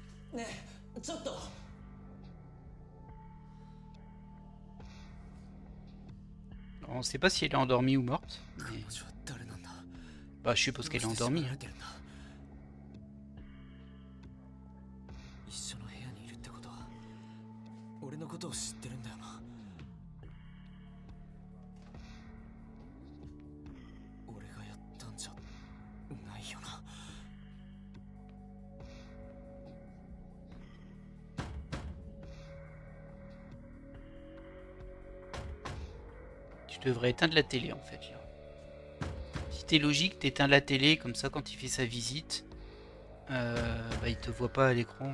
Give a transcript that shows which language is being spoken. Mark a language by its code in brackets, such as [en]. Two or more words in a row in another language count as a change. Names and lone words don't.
[ja] ねえちょっと [fr] Alors, on sait pas si elle est endormie ou morte. Mais... Bah, je suppose qu'elle est endormie. Hein. [ja] 一緒の部屋にいるってことは俺のことを知ってるんだよな俺がやったんじゃないよな [fr] Tu devrais éteindre la télé en fait. Là. Si t'es logique, t'éteins la télé, comme ça quand il fait sa visite, bah, il te voit pas à l'écran.